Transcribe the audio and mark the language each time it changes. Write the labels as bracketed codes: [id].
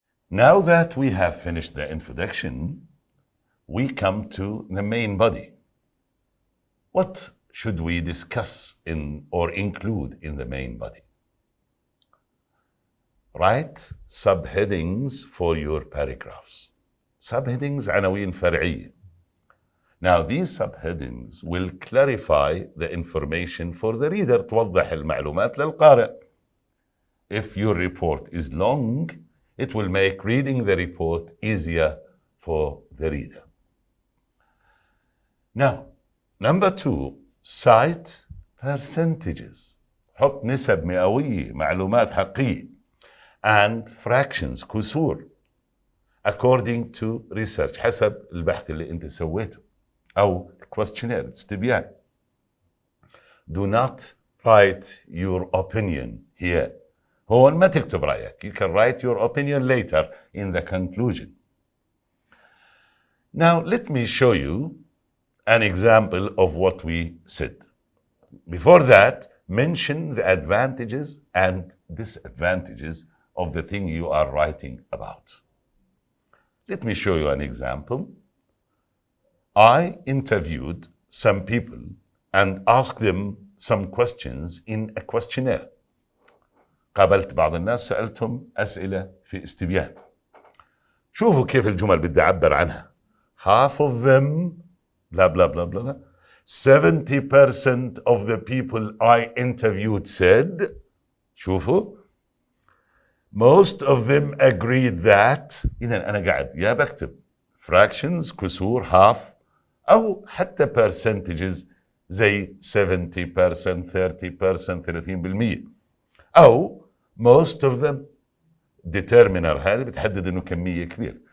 [en] Now that we have finished the introduction, we come to the main body. What should we discuss or include in the main body? Write subheadings for your paragraphs. [ar] Subheadings عناوين فرعية. [en] Now these subheadings will clarify the information for the reader. [ar] توضح المعلومات للقارئ. [en] If your report is long, it will make reading the report easier for the reader. Now, number 2, cite percentages. [ar] حط نسب مئوية، معلومات حقيقية. [en] And fractions، كسور. According to research، [ar] حسب البحث اللي انت سويته. أو questionnaire، استبيان. [en] Do not write your opinion here. [ar] هون ما تكتب رأيك. [en] You can write your opinion later in the conclusion. Now let me show you an example of what we said. Before that, mention the advantages and disadvantages of the thing you are writing about. Let me show you an example. I interviewed some people and asked them some questions in a questionnaire. [ar] قابلت بعض الناس، سألتهم أسئلة في استبيان. شوفوا كيف الجمل بدي أعبر عنها. [en] Half of them blah blah blah blah. 70% of the people I interviewed said. [ar] شوفوا. [en] Most of them agreed that. [ar] إذا أنا قاعد يا بكتب fractions، كسور، half، أو حتى percentages زي 70%، 30%، 30%. أو [en] most of them determiner، [ar] هذه بتحدد إنه كمية كبيرة.